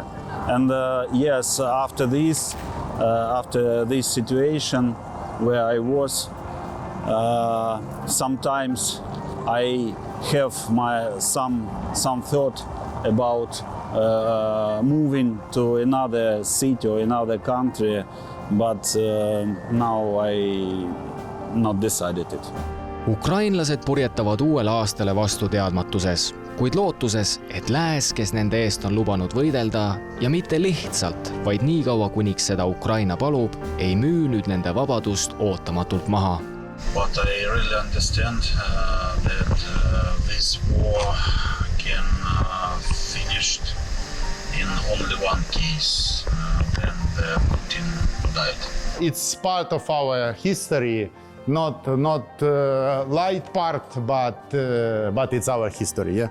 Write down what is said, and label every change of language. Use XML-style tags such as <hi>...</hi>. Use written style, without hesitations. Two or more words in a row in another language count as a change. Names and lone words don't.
<en>And yes, after this situation where I was, sometimes I have some thought about moving to another city or another country, but now I not decided it.</en> <et>Ukrainlased purjetavad uuele aastale vastu teadmatuses, kuid lootuses, et lääs, kes nende eest on lubanud võidelda ja mitte lihtsalt, vaid nii kaua kuniks seda Ukraina palub, ei müü nüüd nende vabadust ootamatult maha.</et> <en>But I really understand that this war can finish in only one case, when Putin died. It's part of our history, not light part, but it's our history, yeah.</en>